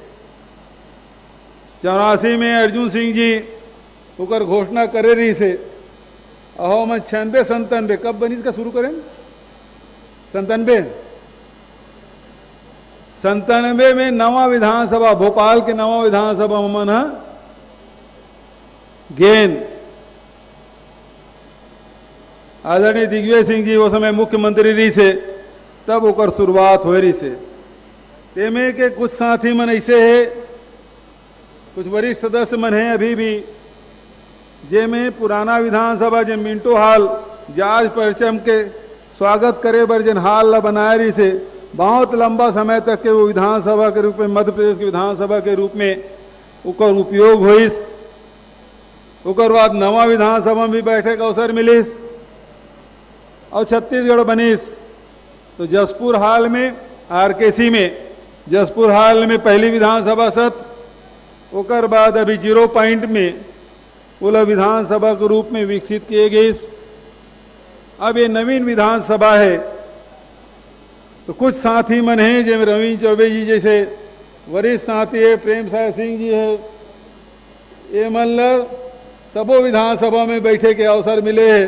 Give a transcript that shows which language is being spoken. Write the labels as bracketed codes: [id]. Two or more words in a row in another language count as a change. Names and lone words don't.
[hne] 84 में अर्जुन सिंह जी होकर घोषणा करे रही से, अहो मैं 96-97 कब बनी इसका शुरू करें 97 में नवा विधानसभा, भोपाल के नवा विधानसभा मन गेन आदरणीय दिग्विजय सिंह जी वो समय मुख्यमंत्री रही से, तब ओकर शुरुआत हो रही से। तेमे के कुछ साथी मन ऐसे है, कुछ वरिष्ठ सदस्य मन है अभी भी, जे में पुराना विधानसभा जे मिंटो हॉल जॉर्ज परचम के स्वागत करे बर जिन हाल ला बनाए रही से, बहुत लंबा समय तक के वो विधानसभा के रूप में, मध्य प्रदेश की विधानसभा के रूप में ओकर उपयोग होइस। ओकर बाद नवा विधानसभा में भी बैठे का अवसर मिलिस और छत्तीसगढ़ बनिस। तो जसपुर हाल में, आरकेसी में जसपुर हाल में पहली विधानसभा सत, ओकर बाद अभी 0 पॉइंट में ओला विधानसभा के रूप में विकसित किए गए। अब ये नवीन विधानसभा है, तो कुछ साथी मन हैं जैसे रवीन चौबे जी जैसे वरिष्ठ साथी है, प्रेम साय सिंह जी है, ये मन सबो विधानसभा में बैठे के अवसर मिले है।